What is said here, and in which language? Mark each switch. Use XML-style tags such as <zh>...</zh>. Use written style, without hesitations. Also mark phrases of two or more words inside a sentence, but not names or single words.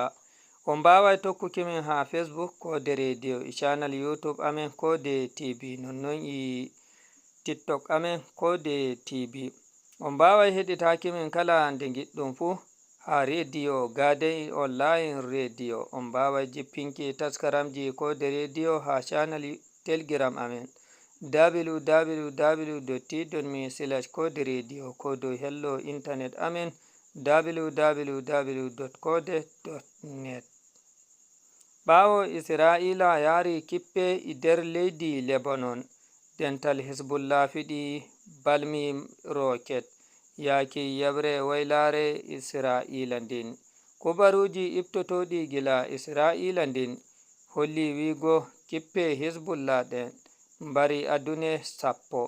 <ff>On mbawai tokkuki min ha Facebook kode radio e channel YouTube amen kode TV nonnon e TikTok amen kode TV. On mbawai heɗitaki min kala nde giɗɗum fu ha radio Gaden online radio. On mbawai jippinki taskaramji kode radio ha channel Telegram amen www.t.me/kode radio kodo hello internet amen www.kode.net. ɓawo Isra'ila yari kippe e der leydi Lebanon dental hizbullah fiɗi balmi roket yaki yabre waylare israila ndin. Kubaruji ibtotoɗi gila israila ndin holli wigo kippe hizbullah ɗen mbari adune sappo.</ff>